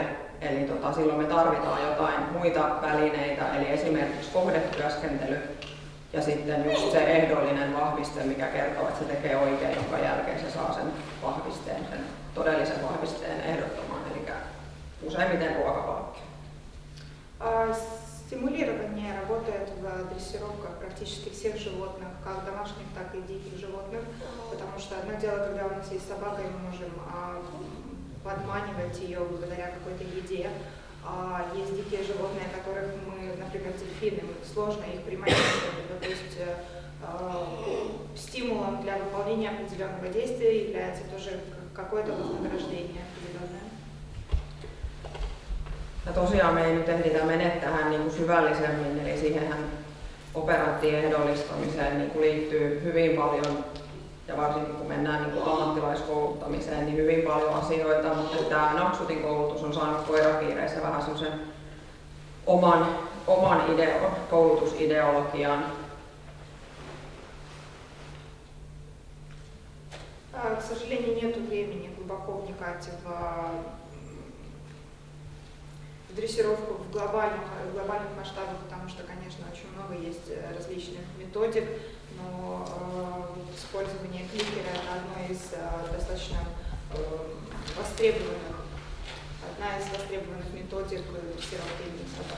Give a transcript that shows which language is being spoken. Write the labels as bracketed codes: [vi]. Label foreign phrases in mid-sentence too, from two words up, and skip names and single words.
[fi] Eli silloin me tarvitaan jotain muita välineitä, eli esimerkiksi kohdetyöskentely ja sitten just se ehdollinen vahviste, mikä kertoo, että se tekee oikein, jonka jälkeen se saa sen vahvisteen, sen todellisen vahvisteen ehdottomaan, eli useimmiten ruokapalkkio. [ru] Стимулирование работает в дрессировках практически всех животных, как домашних, так и диких животных, потому что одно дело, когда у нас есть собака, и мы можем подманивать ее благодаря какой-то еде. Есть дикие животные, которых мы, например, дельфины, сложно их приманить, то есть стимулом для выполнения определенного действия является тоже какое-то вознаграждение определенное. [fi] Ja tosiaan me ei nyt ehditä mennä tähän niin kuin syvällisemmin, eli siihenhän operanttien ehdollistamiseen niin kuin liittyy hyvin paljon, ja varsinkin kun mennään niin kuin ammattilaiskouluttamiseen, niin hyvin paljon asioita, mutta tämä Naksutin koulutus on saanut koirapiireissä vähän semmoisen oman koulutusideologian. [ru] К сожалению, нет времени глубоко вникать в дрессировку в глобальных масштабах, потому что, конечно, очень много есть различных методик, но использование кликера – это одна из достаточно востребованных методик дрессировки собак.